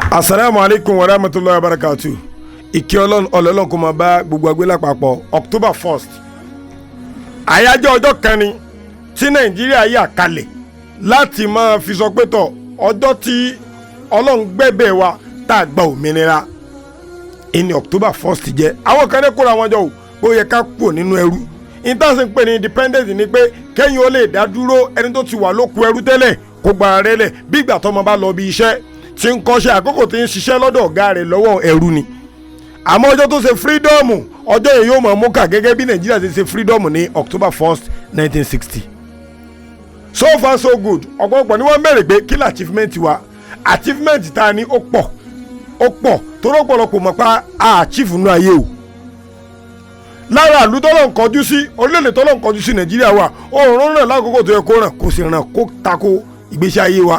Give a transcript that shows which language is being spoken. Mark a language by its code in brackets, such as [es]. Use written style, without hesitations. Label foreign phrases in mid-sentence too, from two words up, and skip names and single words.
[ar] السلام عليكم ورحمة الله وبركاته. [yo] Ìkẹ́ Ọlọ́run kó máa bá gbogbo àgbẹ̀ lápapọ̀. October 1st. Àyájọ́ ọjọ́ kan ni tí Nàìjíríà yà kalẹ̀ láti máa fi sọ pé tọ̀ ọjọ́ tí Ọlọ́run gbẹ́bẹ̀ wa tá a gba òmìnira. Ìní October 1st jẹ́. Àwọn kan ní kóra wọn jọ ó yẹ ká kúrò nínú ẹrú. Intanṣe ń pè ní independence ni pé kẹ́yìn ó lè dá dúró ẹni tó ti wà lóko ẹrú tẹ́lẹ̀ kó gba rẹ̀ lẹ̀ bí ìgbà tọ́mọ bá lọ bí iṣẹ́ tí ń kọ́ṣẹ́ àkókò tí ń ṣiṣẹ́ lọ́dọ̀ ọ̀gá rẹ̀ lọ́wọ́ ẹrú ni. Àmọ́ ọjọ́ tó ṣe freedom ọjọ́ yìí yóò máa mú kà gẹ́gẹ́ bí Nàìjíríà ti ṣe freedom ní October 1st 1960. [en] So far so good [yo] ọ̀pọ̀lọpọ̀ ni wọ́n bẹ̀rẹ̀ pé kí ni achievement wa achievement ta ni ó pọ̀ torí ọ̀pọ̀lọpọ̀ mọ̀ pa achieve nínú ayé o. Lára àlú tọ́lọ̀ ń kọjú sí orílẹ̀-èdè tọ́lọ̀ ń kọjú sí Nàìjíríà wa oòrùn ràn lákòókò tó yẹ kó ràn kò sì ràn kó tako ìgbésí ayé wa.